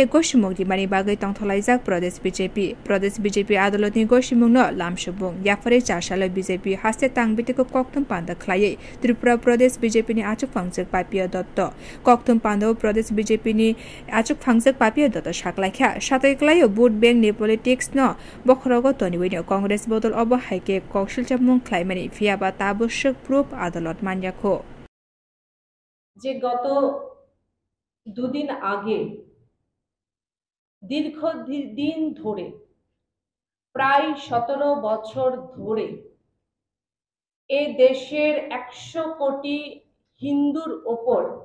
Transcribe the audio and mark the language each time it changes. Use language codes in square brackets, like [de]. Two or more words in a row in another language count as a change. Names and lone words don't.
[trp] goshimung di mani bagai tongtholaijak Pradesh BJP Adalot ni goshimung no lamshubung yakfare chashala BJP haste tangbitiko kokthum panda khlai Tripura Pradesh BJP ni achuk phangjak papiya Koktum Pandau Pradesh BJP ni achuk phangjak papiya dotto saklaikha satai klaio [en] vote bank [trp] ni politics no bokhrogo toniwini Congress bodol obo haike kokshilchamung khlaimani fiaba tabushuk proof আদালত মানয়াখো [bn] যে গত দুদিন আগে দীর্ঘদিন ধরে প্রায় 17 বছর ধরে এই দেশের 100 কোটি হিন্দুর ওপর